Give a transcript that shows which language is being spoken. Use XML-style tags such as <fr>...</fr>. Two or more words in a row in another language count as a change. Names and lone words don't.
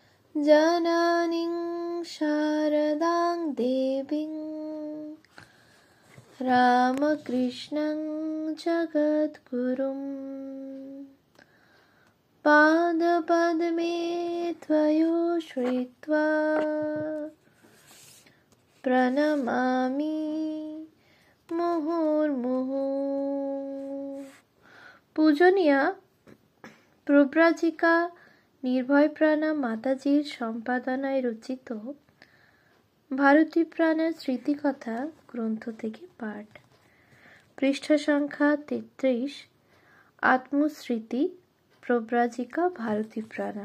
<sa>जननीं शारदां देवीं रामकृष्णं जगद्गुरुं पादपद्मे त्वयोश्रित्वा प्रणमामि मुहुर्मुहुः।</sa> <bn>পূজনীয়া প্রব্রাজিকা নির্ভয়প্রাণা মাতাজির সম্পাদনায় রচিত ভারতী প্রাণার স্মৃতিকথা গ্রন্থ থেকে পাঠ। পৃষ্ঠা সংখ্যা 33। আত্মস্মৃতি প্রব্রাজিকা ভারতী প্রাণা।</bn>